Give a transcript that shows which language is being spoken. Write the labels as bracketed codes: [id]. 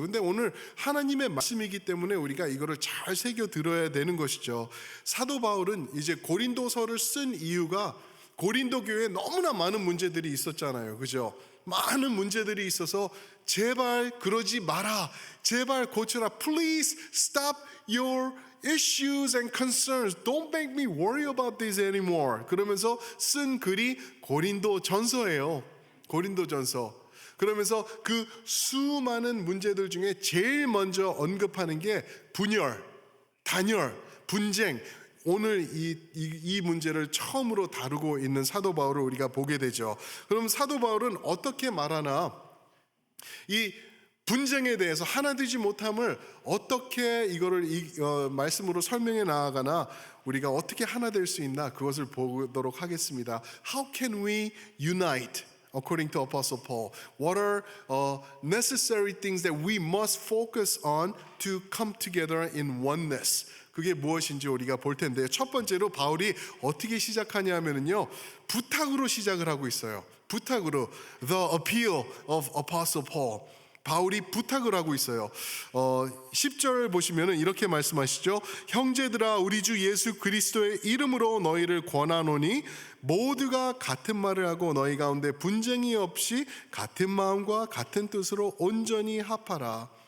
[ko] 근데 오늘 하나님의 말씀이기 때문에 우리가 이거를 잘 새겨 들어야 되는 것이죠. 사도 바울은 이제 고린도서를 쓴 이유가 고린도 교회에 너무나 많은 문제들이 있었잖아요. 그죠? 많은 문제들이 있어서 제발 그러지 마라. 제발 고쳐라. [en] Please stop your issues and concerns. Don't make me worry about this anymore. [ko] 그러면서 쓴 글이 고린도 전서예요. 고린도 전서. 그러면서 그 수많은 문제들 중에 제일 먼저 언급하는 게 분열, 단열, 분쟁. 오늘 이 문제를 처음으로 다루고 있는 사도 바울을 우리가 보게 되죠. 그럼 사도 바울은 어떻게 말하나? 이 분쟁에 대해서 하나 되지 못함을 어떻게 이거를 말씀으로 설명해 나아가나 우리가 어떻게 하나 될 수 있나 그것을 보도록 하겠습니다. [en] How can we unite? According to Apostle Paul, what are necessary things that we must focus on to come together in oneness? [ko] 그게 무엇인지 우리가 볼 텐데 첫 번째로 바울이 어떻게 시작하냐면요 부탁으로 시작을 하고 있어요. 부탁으로 [en] The appeal of Apostle Paul. [ko] 바울이 부탁을 하고 있어요. 10절 보시면 이렇게 말씀하시죠. 형제들아 우리 주 예수 그리스도의 이름으로 너희를 권하노니 모두가 같은 말을 하고 너희 가운데 분쟁이 없이 같은 마음과 같은 뜻으로 온전히 합하라.